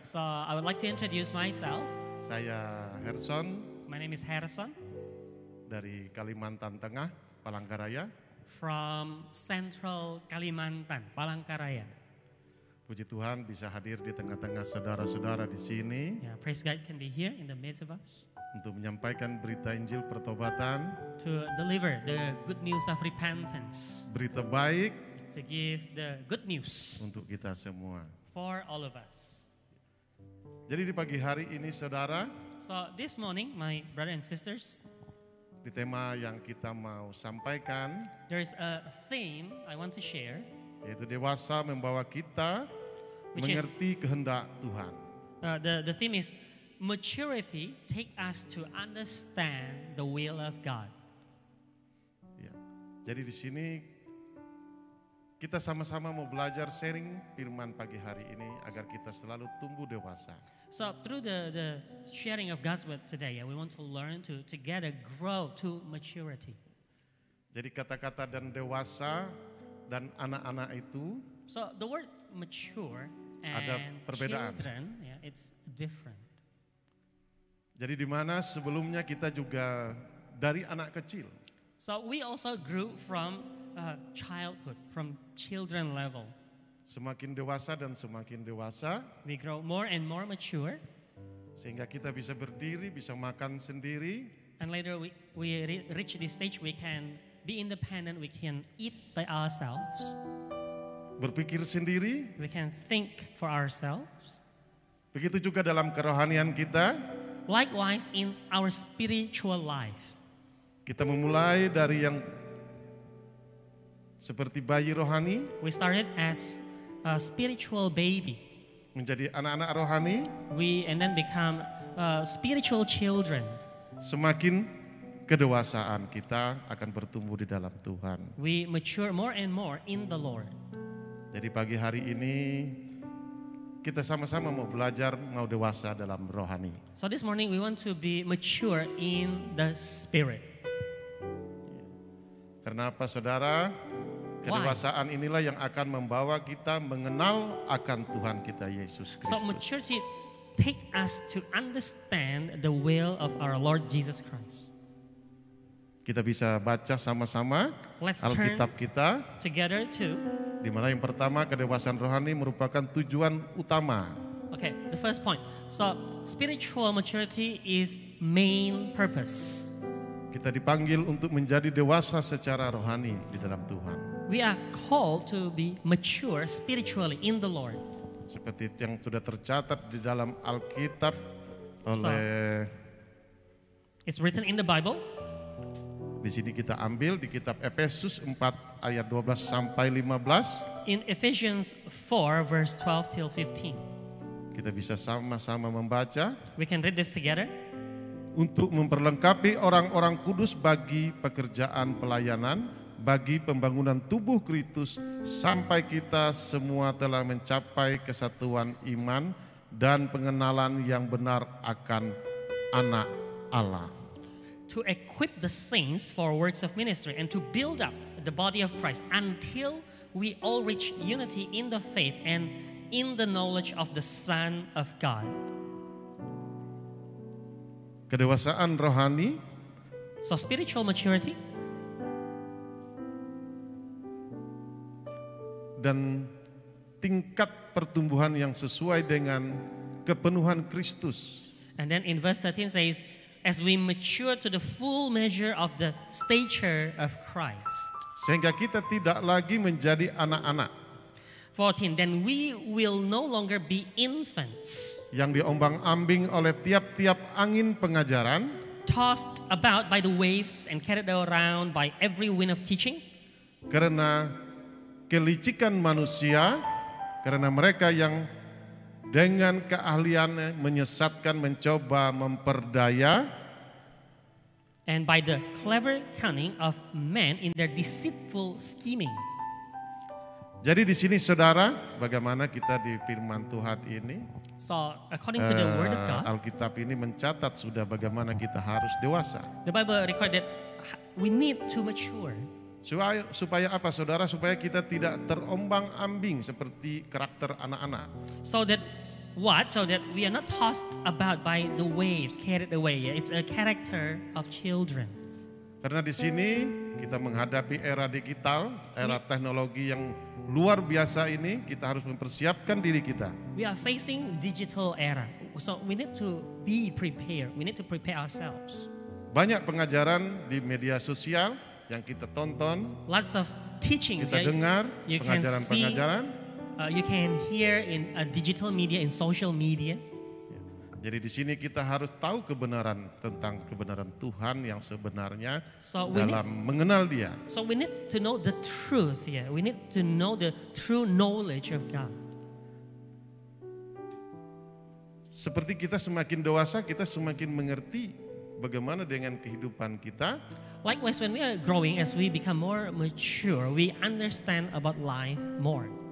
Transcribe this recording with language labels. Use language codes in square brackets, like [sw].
[en] I would like to introduce myself. [id] Saya Herson [en] My name is Harrison [id] dari Kalimantan Tengah, Palangkaraya. [en] from Central Kalimantan, Palangkaraya. [id] Puji Tuhan bisa hadir di tengah-tengah saudara-saudara di sini [en] Yeah, praise God can be here in the midst of us [id] untuk menyampaikan berita Injil pertobatan, [en] to deliver the good news of repentance, [id] berita baik [en] to give the good news [id] untuk kita semua. [en] for all of us. [id] Jadi di pagi hari ini saudara, [en] So this morning, my brother and sisters, [id] di tema yang kita mau sampaikan [en] there's a theme I want to share, [id] yaitu dewasa membawa kita [en] Which is- [id] mengerti kehendak Tuhan. [en] the theme is maturity take us to understand the will of God. [id] Ya. Jadi di sini kita sama-sama mau belajar sharing firman pagi hari ini agar kita selalu tumbuh dewasa. [en] So through the sharing of God's word today, we want to learn to together grow to maturity. [id] Jadi kata-kata dan dewasa dan anak-anak itu [en] So the word mature [id] Ada [en] and [id] perbedaan. [en] children, yeah, it's different. [id] jadi di mana sebelumnya kita juga dari anak kecil. [en] So we also grew from childhood, from children level. [id] Semakin dewasa dan semakin dewasa [en] We grow more and more mature, [id] sehingga kita bisa berdiri, bisa makan sendiri, [en] and later we reach this stage we can be independent, we can eat by ourselves, [id] berpikir sendiri. [en] we can think for ourselves. [id] Begitu juga dalam kerohanian kita, [en] Likewise in our spiritual life. [id] kita memulai dari yang seperti bayi rohani [en] We started as a spiritual baby. [id] menjadi anak-anak rohani. [en] We and then become spiritual children. [id] Semakin kedewasaan kita akan bertumbuh di dalam Tuhan. [en] We mature more and more in the Lord. [id] Jadi pagi hari ini kita sama-sama mau belajar, mau dewasa dalam rohani. [en] So this morning we want to be mature in the spirit. [id] Karena apa saudara? Kedewasaan inilah yang akan membawa kita mengenal akan Tuhan kita Yesus [en] So [id] Kristus. [en] maturity take us to understand the will of our Lord Jesus Christ. [id] Kita bisa baca sama-sama [en] Let's turn [id] Alkitab kita, [en] together to, [id] di mana yang pertama kedewasaan rohani merupakan tujuan utama. [en] okay, the first point. So spiritual maturity is main purpose. [id] Kita dipanggil untuk menjadi dewasa secara rohani di dalam Tuhan. [en] We are called to be mature spiritually in the Lord. [id] Seperti yang sudah tercatat di dalam Alkitab oleh [en] It's written in the Bible. [id] Di sini kita ambil di kitab Efesus 4 ayat 12 sampai 15. [en] In Ephesians 4, verse 12 till 15. [id] Kita bisa sama-sama membaca. [en] We can read this together. [id] Untuk memperlengkapi orang-orang kudus bagi pekerjaan pelayanan, bagi pembangunan tubuh Kristus, sampai kita semua telah mencapai kesatuan iman dan pengenalan yang benar akan anak Allah. [en] To equip the saints for works of ministry and to build up the body of Christ until we all reach unity in the faith and in the knowledge of the Son of God. [id] Kedewasaan rohani [en] So spiritual maturity [id] dan tingkat pertumbuhan yang sesuai dengan kepenuhan Kristus. [en] And then in verse 13 says, as we mature to the full measure of the stature of Christ. [id] Sehingga kita tidak lagi menjadi anak-anak [en] 14, then we will no longer be infants, [id] yang diombang-ambing oleh tiap-tiap angin pengajaran, [en] tossed about by the waves and carried around by every wind of teaching. [id] karena kelicikan manusia, karena mereka yang dengan keahliannya menyesatkan, mencoba memperdaya, [en] And by the clever cunning of men in their deceitful scheming. [id] Jadi di sini saudara, bagaimana kita di firman Tuhan ini, [en] So according to the word of God, [id] Alkitab ini mencatat sudah bagaimana kita harus dewasa. [en] the Bible record that we need to mature. [id] Supaya apa saudara? Supaya kita tidak terombang-ambing seperti karakter anak-anak. [en] So that what? So that we are not tossed about by the waves, carried away. It's a character of children. [id] Karena di sini kita menghadapi era digital, era teknologi yang luar biasa ini, kita harus mempersiapkan diri kita. [en] We are facing digital era. So we need to be prepared. We need to prepare ourselves. [id] Banyak pengajaran di media sosial yang kita tonton, [en] Lots of teachings [id] kita dengar, [en] you can see, [id] pengajaran-pengajaran. [en] you can hear in digital media, in social media. [id] Jadi di sini kita harus tahu kebenaran tentang kebenaran Tuhan yang sebenarnya [en] So we [id] dalam mengenal Dia. [en] So we need to know the truth. Yeah, we need to know the true knowledge of God. [id] Seperti kita semakin dewasa, kita semakin mengerti bagaimana dengan kehidupan kita. [en] Likewise, when we are growing, as we become more mature, we understand about life more,